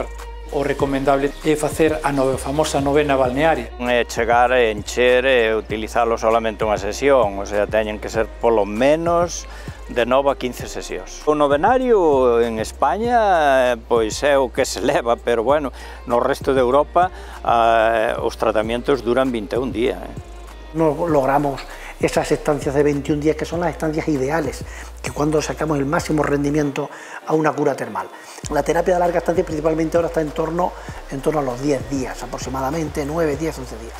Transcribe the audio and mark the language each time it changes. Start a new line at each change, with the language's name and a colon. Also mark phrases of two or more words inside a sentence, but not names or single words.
Galician: O recomendable é facer a famosa novena balnearia. É chegar a encher e utilizalo solamente unha sesión, o sea, teñen que ser polo menos de 9 a 15 sesións. O novenario en España pois é o que se leva, pero bueno, no resto de Europa os tratamientos duran 21 días.
Spanish: No logramos esas estancias de 21 días que son las estancias ideales, que cuando sacamos el máximo rendimiento a una cura termal. La terapia de larga estancia principalmente ahora está en torno a los 10 días, aproximadamente 9, 10, 11 días.